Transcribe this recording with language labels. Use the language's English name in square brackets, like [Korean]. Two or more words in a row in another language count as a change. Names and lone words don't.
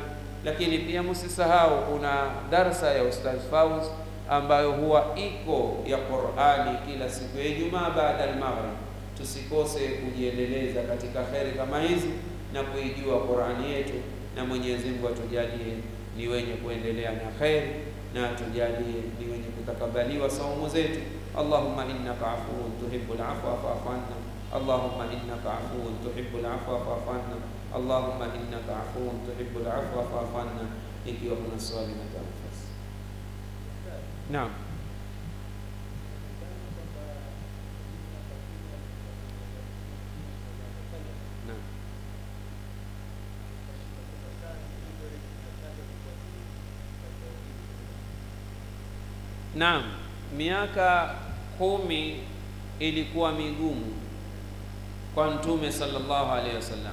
[Swahili] Lakini pia msisahau kuna darsa ya Ustaz Fauz ambayo huwa iko ya Qur'ani kila siku ya Ijumaa baada ya maghrib. Tusikose kujiendeleza katika khairi kama hizi na kuijua Qur'ani yetu, na Mwenyezi Mungu atujalie ni wenye kuendelea na khairi, na atujalie ni wenye kutakabaliwa saumu zetu. [Arabic] اللهم إنك عفو تحب العفو فاعف عنا، اللهم إنك عفو تحب العفو فاعف عنا، اللهم إنك عفو تحب العفو فاعف عنا. [Swahili] Ikiwa kuna swali na nafasi. Naam. Naam, miaka 10 ilikuwa migumu kwa Mtume [Arabic] صلى الله عليه وسلم.